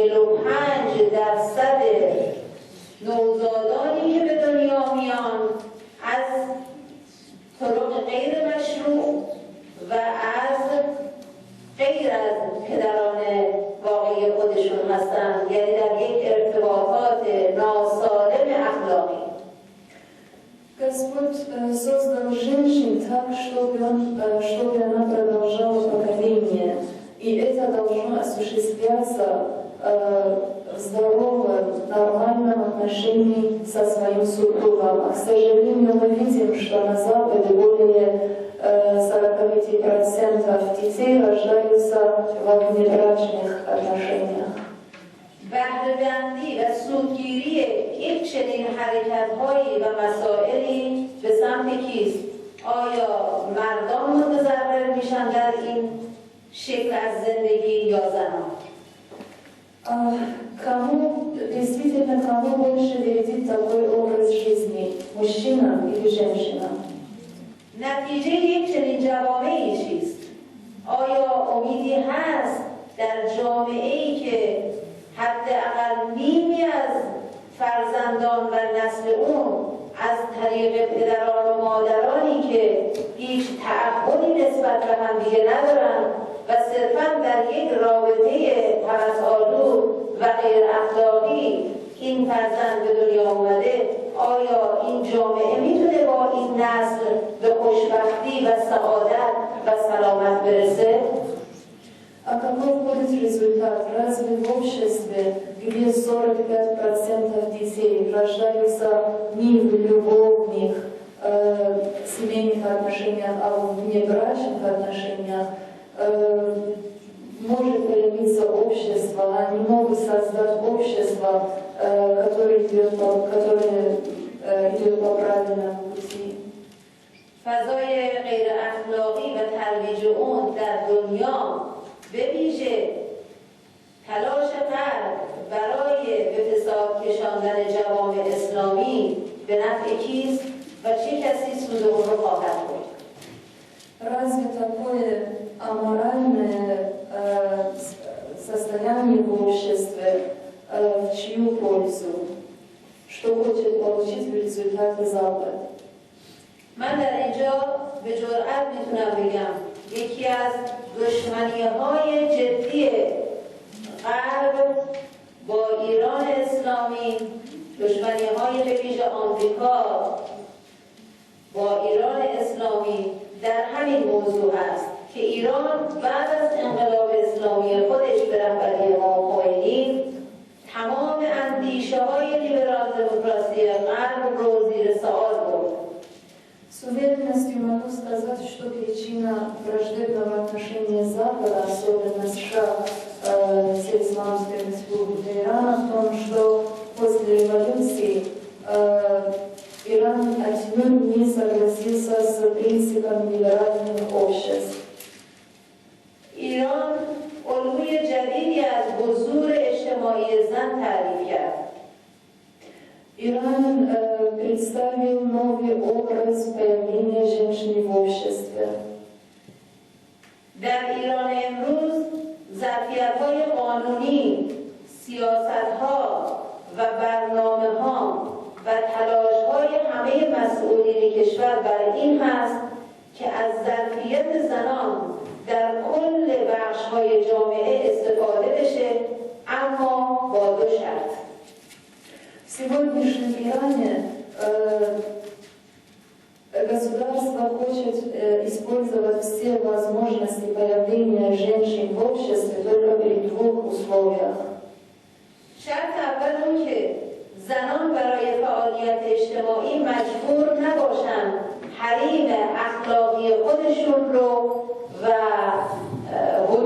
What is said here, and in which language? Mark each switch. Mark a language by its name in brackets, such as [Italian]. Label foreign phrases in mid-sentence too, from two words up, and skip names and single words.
[Persian] 45% نوزادانی که به دنیا میان از طرق غیر مشروع و از غیر از پدران واقعی خودشون هستند، یعنی در یک ارتباطات ناسالم اخلاقی. [Russian] Господь создал женщин так, чтобы она продолжала поколение. И это должно осуществляться в здоровом, нормальном отношении со своим супругом. А, к сожалению, мы видим, что на Западе более 45% детей рождаются во внебрачных отношениях. [Persian] بهره‌بندی و سودگیری یک چنین حرکت‌هایی و مسائلی به سمت کیست؟ آیا مردان متضرر میشن در این شکل از زندگی یا زنان؟ [Russian] Кому больше вредит такой образ жизни? Мужчинам или женщинам? [Persian] نتیجه یک چنین جوامعی چیست؟ آیا امیدی هست در جامعه‌ای که حداقل نیمی از فرزندان و نسل اون از طریق پدران و مادرانی که هیچ تعهدی نسبت به همدیگه ندارن و صرفاً در یک رابطه هوس‌آلود و غیر اخلاقی این فرزند به دنیا اومده، آیا این جامعه میتونه با این نسل به خوشبختی و سعادت و سلامت برسه؟ [Russian] А какой будет результат? Разве в обществе, где 45% детей рождаются не в любовных семейных отношениях, а в внебрачных отношениях, может появиться общество, они могут создать общество, которое идет по правильному пути. [Persian] فضای غیر اخلاقی و ترویج اون در دنیا به ویژه تلاش غرب برای به فساد کشاندن جوامع اسلامی به نفع کیست و چه کسی سود اون رو خواهد برد؟ [Russian] Разве такое аморальное состояние в обществе в чью пользу? Что хочет получить в результате Запад? [Persian] من در اینجا به جرئت میتونم بگم یکی از دشمنی‌های جدی غرب با ایران اسلامی، دشمنی‌های به ویژه آمریکا با ایران اسلامی در همین موضوع است که ایران بعد از انقلاب اسلامی خودش به رهبری امام خمینی تمام اندیشه‌های لیبرال دموکراسی غرب رو زیر سوال برد. [Russian] С уверенностью могу сказать, что причина враждебного отношения Запада, особенно США, с Исламской республикой Ирана, в том, что после революции Иран отнюдь не согласился с принципом либеральных обществ. [Persian] ایران الگوی جدیدی از حضور اجتماعی زن تعریف کرد. [Russian] Иран представил новый образ появления женщин в обществе. [Persian] در ایران امروز ظرفیت‌های قانونی، سیاست‌ها و برنامه‌ها و تلاش‌های همه مسئولین کشور بر این هست که از ظرفیت زنان در کل بخش‌های جامعه استفاده بشه، اما با دو شرط. [Russian] В сегодняшнем Иране государство хочет использовать все возможности появления женщин в обществе только при двух условиях. [Persian] شرط اول اون که زنان برای فعالیت اجتماعی مجبور نباشند حریم اخلاقی خودشون رو و